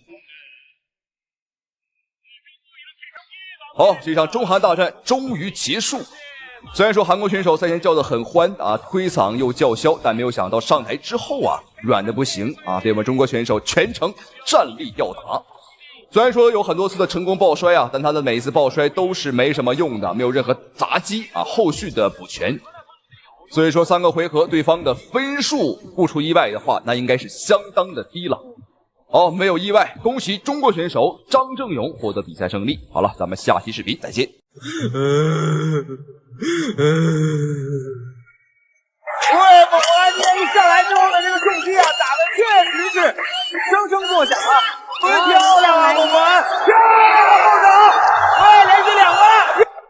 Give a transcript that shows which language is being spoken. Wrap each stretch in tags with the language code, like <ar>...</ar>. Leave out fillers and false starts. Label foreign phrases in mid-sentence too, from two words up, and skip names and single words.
<zh>好，這場中韓大戰終於結束。雖然說韓國選手賽前叫得很歡啊，推搡又叫囂，但沒有想到上台之後啊，軟的不行啊，被我們中國選手全程戰力吊打。雖然說有很多次的成功抱摔啊，但他的每次抱摔都是沒什麼用的，沒有任何砸擊啊，後續的補拳。所以說3個回合對方的分數不出意外的話，那應該是相當的低了。好，沒有意外，恭喜中國選手張正勇獲得比賽勝利。好了，咱們下期視頻再見。今天一上來之後的這個重擊啊，打的確實是聲聲作響啊，特別漂亮啊，我們漂亮後手，連續2個。</zh>